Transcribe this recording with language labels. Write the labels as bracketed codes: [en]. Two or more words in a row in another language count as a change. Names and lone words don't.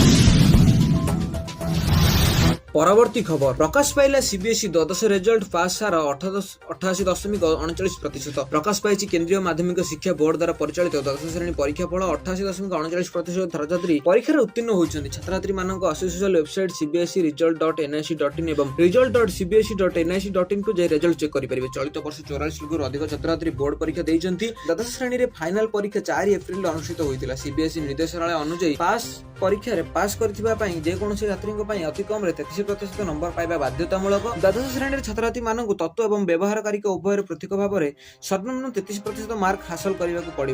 [or] ପରବର୍ତ୍ତୀ ଖବର ପ୍ରକାଶ ପାଇଲା ସିବିଏସ୍ଇ ଦ୍ୱାଦଶ ରେଜଲ୍ଟ ପାସ୍ ହାର 88.39%। ପ୍ରକାଶ ପାଇଛି କେନ୍ଦ୍ରୀୟ ମାଧ୍ୟମିକ ଶିକ୍ଷା ବୋର୍ଡ ଦ୍ୱାରା ପରିଚାଳିତ ଦ୍ୱାଦଶ ଶ୍ରେଣୀ ପରୀକ୍ଷା ଫଳ। 88.39% ଛାତ୍ରଛାତ୍ରୀ ପରୀକ୍ଷାରେ ଉତ୍ତୀର୍ଣ୍ଣ ହୋଇଛନ୍ତି। ଛାତ୍ରଛାତ୍ରୀମାନଙ୍କ [en] official website [or] cbse.result.nic.in ଏବଂ result.cbse.nic.in କୁ ଯାଇ [en] result check [or] କରିପାରିବେ। ଚଳିତ ବର୍ଷ 44 ଲକ୍ଷରୁ ଅଧିକ ଛାତ୍ରଛାତ୍ରୀ ବୋର୍ଡ ପରୀକ୍ଷା ଦେଇଛନ୍ତି। ଦ୍ୱାଦଶ ଶ୍ରେଣୀରେ ଫାଇନାଲ ପରୀକ୍ଷା 4 ଏପ୍ରିଲରେ ଅନୁଷ୍ଠିତ ହୋଇଥିଲା। ସିବିଏସ୍ଇ ନିର୍ଦ୍ଦେଶାଳୟ ଅନୁଯାୟୀ ପରୀକ୍ଷାରେ ପାସ୍ କରିଥିବା ପାଇଁ ଯେକୌଣସି ଛାତ୍ରୀଙ୍କ ପାଇଁ ଅତି କମରେ 33% ନମ୍ବର ପାଇବା ବାଧ୍ୟତାମୂଳକ। ଦ୍ୱାଦଶ ଶ୍ରେଣୀରେ ଛାତ୍ରଛାତ୍ରୀମାନଙ୍କୁ ତତ୍ତ୍ୱ ଏବଂ ବ୍ୟବହାରକାରୀଙ୍କ ଉଭୟରେ ପୃଥକ ଭାବରେ ସର୍ବନିମ୍ନ 33% ମାର୍କ ହାସଲ କରିବାକୁ ପଡ଼ିବ।